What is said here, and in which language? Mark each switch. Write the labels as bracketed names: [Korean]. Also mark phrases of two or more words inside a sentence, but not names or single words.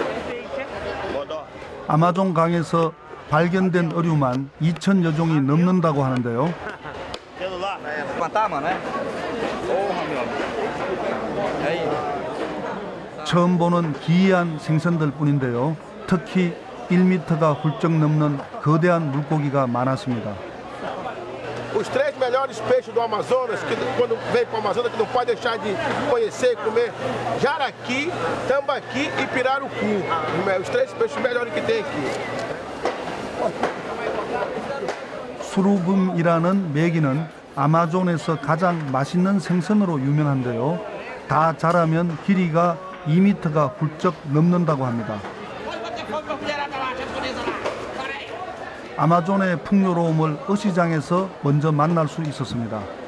[Korean] 아마존 강에서 발견된 어류만 2,000여 종이 넘는다고 하는데요. 처음 보는 기이한 생선들 뿐인데요. 특히 1m가 훌쩍 넘는 거대한 물고기가 많았습니다. [Portuguese] Os três melhores peixes do Amazonas, que quando vem para o Amazonas, que não pode deixar de conhecer e comer: jaraqui, tambaqui e pirarucu. Os três peixes melhores que tem aqui. [Korean] 수루금이라는 메기는 아마존에서 가장 맛있는 생선으로 유명한데요. 다 자라면 길이가 2m가 훌쩍 넘는다고 합니다. 아마존의 풍요로움을 어시장에서 먼저 만날 수 있었습니다.